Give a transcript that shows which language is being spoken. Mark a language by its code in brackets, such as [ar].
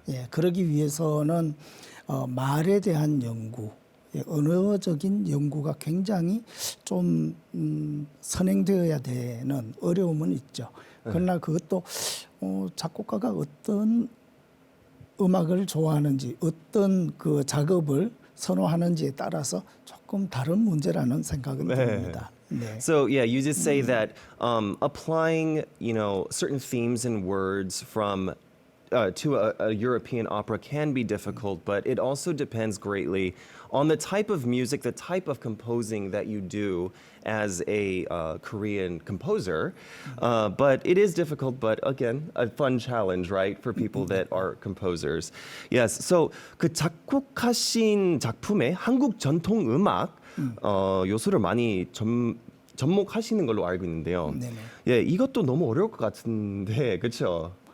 [ko] 예, 그러기 위해서는 말에 대한 연구, 언어적인 연구가 굉장히 좀 선행되어야 되는 어려움은 있죠. 그러나 그것도 작곡가가 어떤 음악을 좋아하는지, 어떤 그 작업을 선호하는지에 따라서 조금 다른 문제라는 생각은 듭니다. 네. [en] So yeah, you just say that applying, certain themes and words from to a European opera can be difficult, but it also depends greatly on the type of music, the type of composing that you do as a Korean composer. But it is difficult, but again, a fun challenge, right, for people that are composers. Yes. [ko] So 그 작곡하신 작품에 한국 전통 음악 요소를 많이 접목하시는 걸로 알고 있는데요. 네네. 예, 이것도 너무 어려울 것 같은데, 그렇죠?